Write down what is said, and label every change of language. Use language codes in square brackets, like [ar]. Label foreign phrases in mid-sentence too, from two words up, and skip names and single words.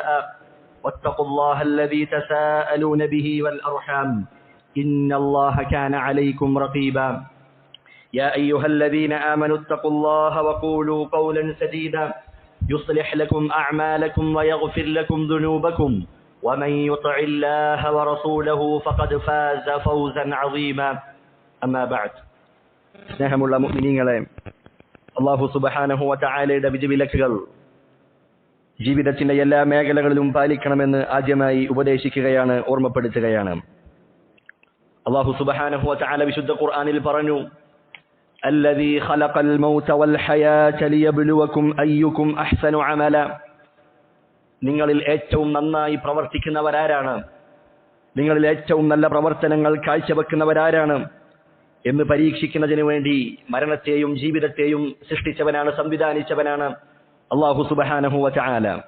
[ar] واتقوا الله الذي تساءلون به والأرحام إن الله كان عليكم رقيبا. يا أيها الذين آمنوا اتقوا الله وقولوا قولا سديدا يصلح لكم أعمالكم ويغفر لكم ذنوبكم ومن يطع الله ورسوله فقد فاز فوزا عظيما. أما بعد. [ml] സ്നേഹമുള്ള മുഅ്മിനീങ്ങളെ, [ar] الله سبحانه وتعالى [ml] വിധിവിലക്കുകൾ ജീവിതത്തിന്റെ എല്ലാ മേഖലകളിലും പാലിക്കണമെന്ന് ആദ്യമായി ഉപദേശിക്കുകയാണ്, ഓർമ്മപ്പെടുത്തുകയാണ്. [ar] الله سبحانه وتعالى [ml] വിശുദ്ധ ഖുർആനിൽ പറഞ്ഞു, [ar] الذي خلق الموت والحياة ليبلوكم أيكم أحسن عملا. [ml] നിങ്ങളിൽ ഏറ്റവും നന്നായി പ്രവർത്തിക്കുന്നവരാരാണ്, നിങ്ങളിൽ ഏറ്റവും നല്ല പ്രവർത്തനങ്ങൾ കാഴ്ചവെക്കുന്നവരാരാണ് എന്ന് പരീക്ഷിക്കുന്നതിന് വേണ്ടി മരണത്തെയും ജീവിതത്തെയും സൃഷ്ടിച്ചവനാണ്, സംവിധാനിച്ചവനാണ് [ar] الله سبحانه وتعالى.